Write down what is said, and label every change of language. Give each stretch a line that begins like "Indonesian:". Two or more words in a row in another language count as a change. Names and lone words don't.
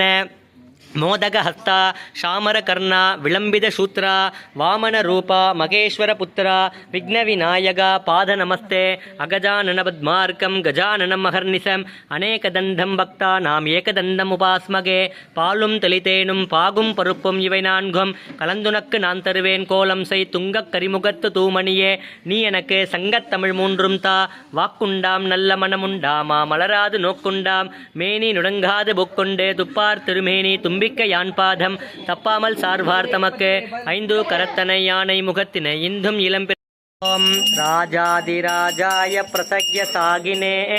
Sanskrit: मोदकहस्ता शामरकर्ण विलम्बितशूत्र वामनरूप महेश्वरपुत्र विघ्नविनायक पादनमस्ते अगजाननपद्मार्कं गजाननं महर्निशम् अनेकदन्तं भक्तानाम् एकदन्तम् उपास्मगे
Tamil: பாலும் தெளிதேனும் பாகும் பருப்பும் इवै नाன்கும் கலந்துனக்கு நான் தருவேன் கோலம் செய் துங்கக் கரிமுகத்து தூமணியே நீ எனக்கு சங்கத்தமிழ் மூன்றும் தா வாக்குண்டாம் நல்ல மனமுண்டாமா மலராது நோக்குண்டாம் மேனி நுடங்காது புக்கொண்டு துப்பார் திருமேனி தும்பிக்க யான் பாதம் தப்பாமல் சார்வார் தமக்கு ஐந்து கரத்தனை யானை முகத்தினை இந்தும் இளம்பெ
Sanskrit: ॐ राजाधिराजाय प्रसह्य साहिने